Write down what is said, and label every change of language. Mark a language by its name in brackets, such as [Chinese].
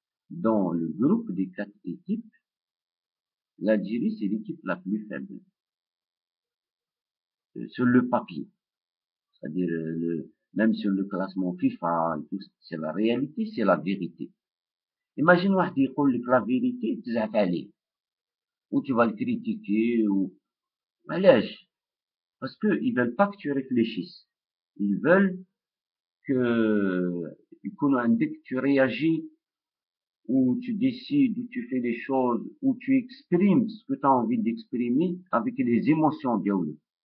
[French] Dans le groupe des 4 équipes, l'Algérie, c'est l'équipe la plus faible. Sur le papier. C'est-à-dire, même sur le classement FIFA, c'est la réalité, c'est la vérité. [Arabic] Imagine واحد يقول لك [French] la vérité, [Arabic] تزعف عليه. [French] Ou tu vas le critiquer, ou... [Arabic] علاش؟ [French] Parce que ils veulent pas que tu réfléchisses. Ils veulent que [Arabic] يكون عندك, [French] tu réagis, ou tu décides, ou tu fais les choses, ou tu exprimes ce que tu as envie d'exprimer avec les émotions [Arabic] ديالك.